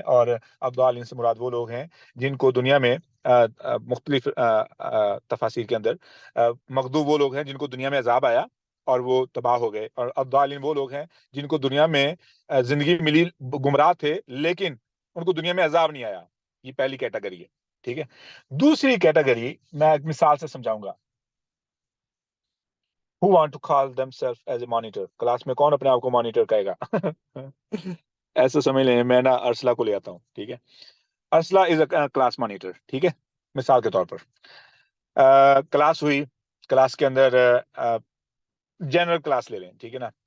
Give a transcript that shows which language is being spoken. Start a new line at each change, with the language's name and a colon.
Urdu: اور الضالین سے مراد وہ لوگ ہیں جن کو دنیا میں مختلف تفاسیر کے اندر مغضوب وہ لوگ ہیں جن کو دنیا میں عذاب آیا اور وہ تباہ ہو گئے, اور الضالین وہ لوگ ہیں جن کو دنیا میں زندگی ملی, گمراہ تھے لیکن ان کو دنیا میں عذاب نہیں آیا. یہ پہلی کیٹیگری ہے, ٹھیک ہے. دوسری کیٹیگری میں ایک مثال سے سمجھاؤں گا.
English: Who want to call themselves as a monitor?
Urdu: Class میں کون اپنے آپ کو مانیٹر کہے گا؟ ایسا سمجھ لیں, میں نا ارسلہ کو لے آتا ہوں, ٹھیک ہے. Ursula
English: is a class monitor,
Urdu: ٹھیک ہے. مثال کے طور پر کلاس ہوئی, کلاس کے اندر جنرل کلاس لے لیں, ٹھیک ہے نا.